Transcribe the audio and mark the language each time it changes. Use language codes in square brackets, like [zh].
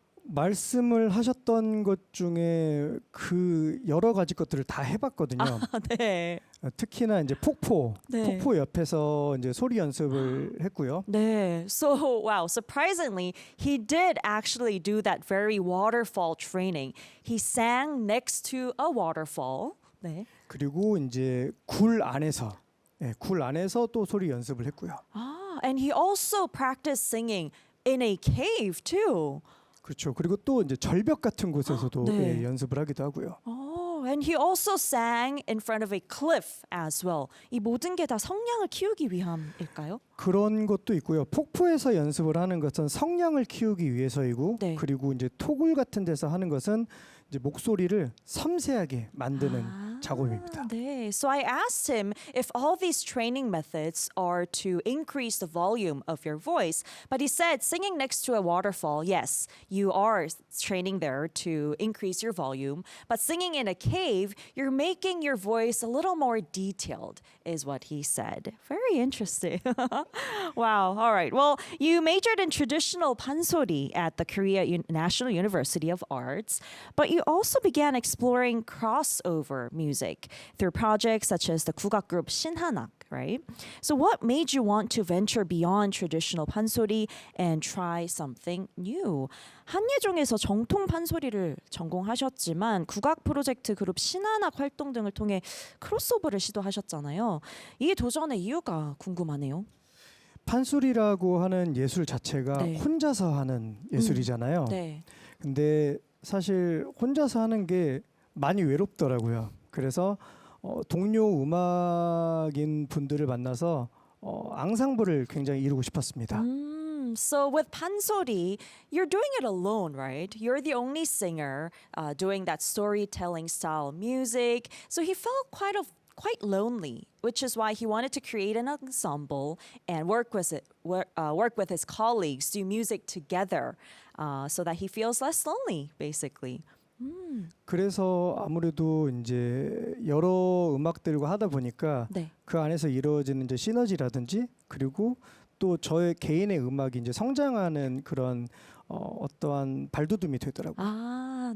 [ko] 말씀을 하셨던 것 중에 그 여러 가지 것들을 다 해봤거든요. 네. 특히나 이제 폭포 네. 옆에서 이제 소리 연습을 했고요. 네. [en] So wow, surprisingly, he did actually do that very waterfall training. He sang next to a waterfall. [ko] 네. 그리고 이제 굴 안에서 또 소리 연습을 했고요. [en] And he also practiced singing in a cave too. [ko] 그렇죠. 그리고 또 이제 절벽 같은 곳에서도 네. 연습을 하기도 하고요. [en] And he also sang in front of a cliff as well. [ko] 이 모든 게 다 성량을 키우기 위함일까요? 그런 것도 있고요. 폭포에서 연습을 하는 것은 성량을 키우기 위해서이고, 네. 그리고 이제 토굴 같은 데서 하는 것은 이제 목소리를 섬세하게 만드는 작업입니다. 네. [en] So I asked him if all these training methods are to increase the volume of your voice, but he said singing next to a waterfall, yes, you are training there to increase your volume, but singing in a cave, you're making your voice a little more detailed, is what he said. Very interesting. Wow. All right. Well, you majored in traditional pansori at the Korea National University of Arts, but you also began exploring crossover music through projects such as the 국악 group 신한악, right? So what made you want to venture beyond traditional pansori and try something new? [ko] 한예종에서 정통 판소리를 전공하셨지만 국악 프로젝트 그룹 신한악 활동 등을 통해 크로스오버를 시도하셨잖아요. 이 도전의 이유가 궁금하네요. 판소리라고 하는 예술 자체가 네. 혼자서 하는 예술이잖아요. 네. 근데 사실 혼자서 하는 게 많이 외롭더라고요. 그래서 동료 음악인 분들을 만나서 앙상블을 굉장히 이루고 싶었습니다. [en] So with pansori, you're doing it alone, right? You're the only singer doing that storytelling style music. So he felt quite lonely, which is why he wanted to create an ensemble and work with his colleagues, do music together, so that he feels less lonely, basically. [ko] 그래서 아무래도 이제 여러 음악들과 하다 보니까 네. 그 안에서 이루어지는 이제 시너지라든지, 그리고 또 저의 개인의 음악이 이제 성장하는 그런 어떠한 발돋움이 되더라고요.